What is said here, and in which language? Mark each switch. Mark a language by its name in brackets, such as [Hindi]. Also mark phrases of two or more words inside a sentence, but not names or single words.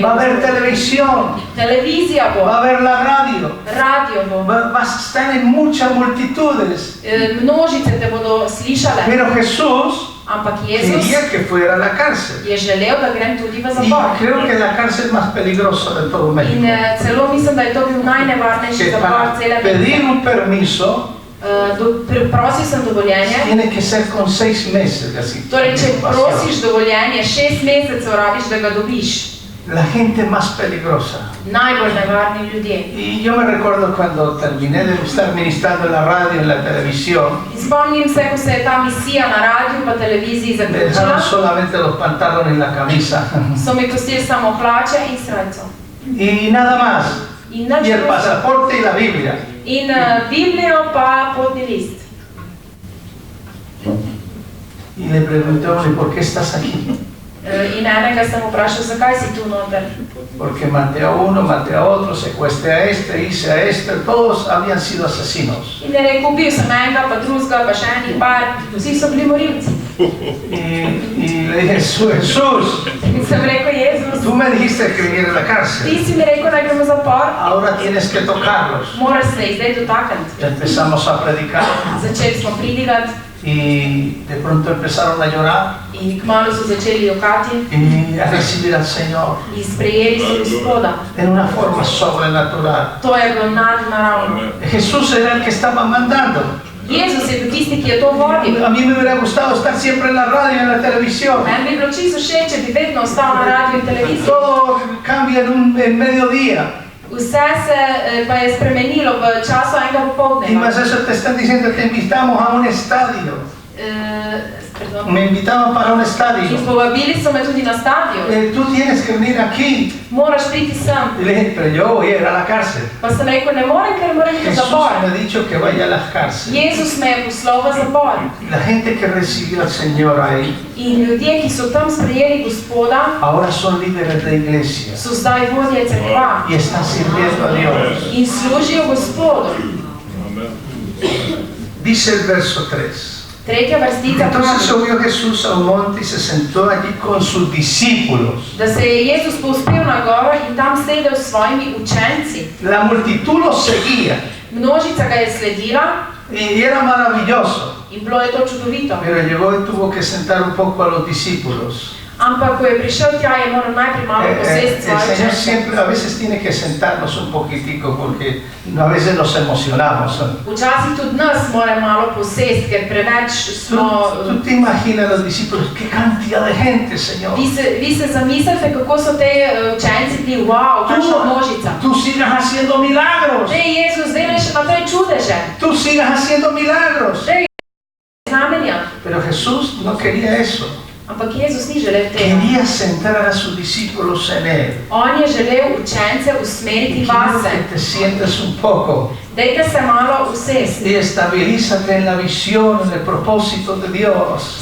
[Spanish] Va a haber [Slovenian] rekel. [Spanish] televisión, [Slovenian] Televizija [Spanish] va a [Slovenian] bo, [Spanish] haber la radio, [Slovenian] radio bo, [Spanish] vas a estar en muchas multitudes. [Slovenian] množice te bodo slišale. [Spanish] Pero Jesús [Slovenian] Ampak Jezus [Spanish] quería que fuera a la cárcel. [Slovenian] je želel, da grem tudi v [Spanish] Y [Slovenian] zapor. [Spanish] creo que la cárcel es más peligrosa de todo [Slovenian] In [Spanish] México. [Slovenian] celo mislim, da je to bil najnevarnejši [Spanish] Que [Slovenian] zapor [Spanish] para [Slovenian] cele [Spanish] pedir [Slovenian] Mehike. [Spanish] un permiso [Slovenian] Prosil sem dovoljenje. [Spanish] tiene que ser con 6 meses de así. [Slovenian] Torej, če prosiš dovoljenje, 6 mesecev rabiš, da ga dobiš. [Spanish] La gente más peligrosa. [Slovenian] Najbolj nevarni ljudje. [Spanish] Y yo me recuerdo cuando terminé de estar ministrando en la radio, en la televisión, [Slovenian] In spomnim se, ko se je ta misija na radiju pa televiziji [Spanish] me dejaron [Slovenian] zaključila, [Spanish] solamente los pantalones y la camisa. [Slovenian] so mi pustili samo hlače in srajco. [Spanish] Y nada más. [Slovenian] In [Spanish] Y [Slovenian] nič [Spanish] el [Slovenian] drugega. [Spanish] pasaporte y la Biblia. [Slovenian] In Biblijo pa potni list. [Spanish] Y le pregunté, "Oye, ¿por qué estás aquí?" [Slovenian] In enega sem vprašal, zakaj si tu noter. [Spanish] Porque maté a uno, maté a otro, secuestré a este, hice a este, todos habían sido asesinos. [Slovenian] In je rekel, bil sem enega, pa drugega, pa še enih par, vsi so bili morilci. [Spanish] Y le dije, Jesús, [Slovenian] In sem rekel, Jezus, [Spanish] tú me dijiste que viniera a la cárcel, [Slovenian] ti si mi rekel, da gremo v zapor, [Spanish] ahora tienes que tocarlos. [Slovenian] moraš se jih zdaj dotakniti. [Spanish] Empezamos a predicar [Slovenian] Začeli smo pridigati [Spanish] y de pronto empezaron a llorar [Slovenian] in kmalu so začeli jokati [Spanish] y a recibir al Señor [Slovenian] in sprejeli so Gospoda. [Spanish] en una forma sobrenatural. [Slovenian] To je bilo nadnaravno. [Spanish] Jesús era el que estaba mandando. [Slovenian] Jezus je bil tisti, ki je to vodil. [Spanish] A mí me hubiera gustado estar siempre en la radio y en la televisión. [Slovenian] Meni bi bilo čisto všeč, če bi vedno ostal na radiju in televiziji. [Spanish] Todo cambia en mediodía. [Slovenian] Vse se pa je spremenilo v času enega [Spanish] Y [Slovenian] popoldneva. [Spanish] más eso te están diciendo, te invitamos a un estadio. Me invitaban para un [Slovenian] In [Spanish] estadio. [Slovenian] povabili so me tudi na stadion. [Spanish] Tú tienes que venir aquí. [Slovenian] Moraš priti sem. [Spanish] Y le dije, pero yo voy a ir a la cárcel. [Slovenian] Pa sem rekel, ne morem, ker moram iti v [Spanish] Jesús [Slovenian] zapor. [Spanish] me ha dicho que vaya a las cárceles. [Slovenian] Jezus me je poslal v zapor. [Spanish] Y la gente que recibió al Señor ahí, [Slovenian] In ljudje, ki so tam sprejeli Gospoda, [Spanish] ahora son líderes de iglesia [Slovenian] so zdaj vodje cerkva [Spanish] y están sirviendo a Dios. [Slovenian] in služijo Gospodu. [Spanish] Dice el verso 3. [Slovenian] Tretja vrstica [Spanish] Entonces [Slovenian] pravi, [Spanish] subió Jesús a un monte y se sentó allí con sus discípulos. [Slovenian] da se je Jezus povzpel na goro in tam sedel s svojimi učenci. [Spanish] La multitud los seguía [Slovenian] Množica ga je sledila [Spanish] y era maravilloso. [Slovenian] in bilo je to čudovito. [Spanish] Pero llegó y tuvo que sentar un poco a los discípulos. [Slovenian] Ampak, ko je prišel tja, je moral najprej malo posesti [Spanish] El [Slovenian] svoje [Spanish] Señor [Slovenian] učence. [Spanish] siempre a veces tiene que sentarnos un poquitico porque a veces nos emocionamos. [Slovenian] Včasih tudi nas mora malo posesti, ker preveč smo... [Spanish] Tú te imaginas los discípulos, qué cantidad de gente, Señor. [Slovenian] Vi se zamislite, kako so te učenci bili, wow, kakšna množica. [Spanish] Tú sigas haciendo milagros. [Slovenian] Dej, Jezus, delaj še naprej čudeže. [Spanish] Tú sigas haciendo milagros. [Slovenian] Dej, znamenja. [Spanish] Pero Jesús no quería eso. [Slovenian] Ampak Jezus ni želel tega. [Spanish] Quería centrar a sus discípulos en Él. [Slovenian] On je želel učence usmeriti [Spanish] Quiero [Slovenian] vase. [Spanish] que te sientes un poco [Slovenian] Dejte se malo usesti. [Spanish] y estabilízate en la visión, en el propósito de Dios.